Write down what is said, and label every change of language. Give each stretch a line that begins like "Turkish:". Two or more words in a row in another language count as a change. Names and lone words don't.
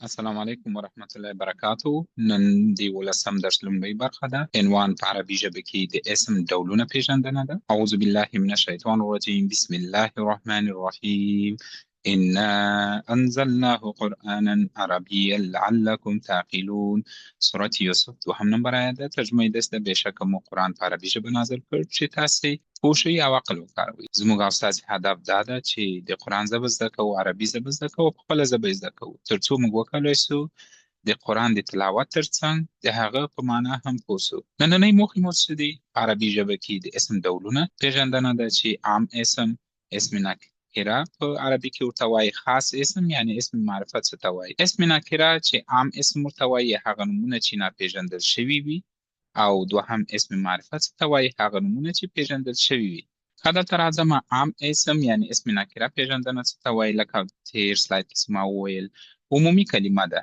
Arabic: السلام علیکم ورحمت الله وبرکاتو.
Pashto: نن دی ولسم درس لومړی برخه ده. عنوان په عربي ژبه کې د اسم ډولونه پیژندنه ده.
Arabic: اعوذ بالله من الشیطان الرجیم. بسم الله الرحمن الرحیم. انا انزلناه قرآنا عربیا لعلکم تعقلون.
Pashto: سورة یوسف دوهم نمبر آیت ده. ترجمه یې داسې ده: بېشکه مو قرآن په عربي ژبه نازل کړ چې تاسې پوه شئ او عقل وکاروئ. زموږ او ستاسې هدف دا ده چې د قرآن ژبه زده کوو، عربي ژبه زده کوو، په خپله ژبه یې زده کوو، تر څو موږ وکولی سو د قرآن د تلاوت ترڅنګ د هغه په معنا هم پوه سو. نننۍ موخې مو څه دي؟ په عربي ژبه کې د اسم ډولونه پیژندنه ده چې عام اسم،
Arabic: اسم نکره
Pashto: په عربي کې ورته وایي، خاص اسم یعنی
Arabic: اسم معرفت
Pashto: څه ته وایي.
Arabic: اسم نکره
Pashto: چې عام اسم ورته وایي هغه نومونه چې ناپېژندل شوي وي، او دوهم
Arabic: اسم معرفت
Pashto: څه ته وایي هغه نومونه چې پیژندل شوي وي. ښه، دلته راځم. عام اسم یعنی
Arabic: اسم نکره
Pashto: پیژندنه څه ته وایي؟ لکه تیر سلاید کې ما وویل، عمومي کلمه ده.